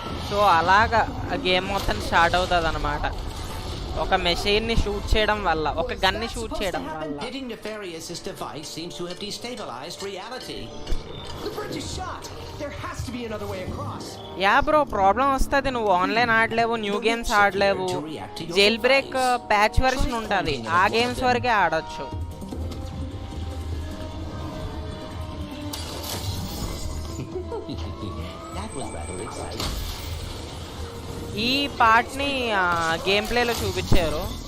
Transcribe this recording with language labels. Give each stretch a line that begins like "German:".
Telugu: So అలాగా game మొత్తం start అవుతుంది అనమాట ఒక మెషిన్ని షూట్ చేయడం వల్ల ఒక గన్ని షూట్ చేయడం వల్ల
English: Hitting Nefarious' device seems to have destabilized reality. The bridge is shot. There has to be another way across.
Telugu: Yeah bro problem వస్తుంది నువ్వు online ఆడలేవు new games ఆడలేవు jail break patch version ఉంటుంది ఆ games వరకే ఆడొచ్చు
English: That was rather exciting.
Telugu: ఈ పార్ట్ని game ప్లేలో చూపించారు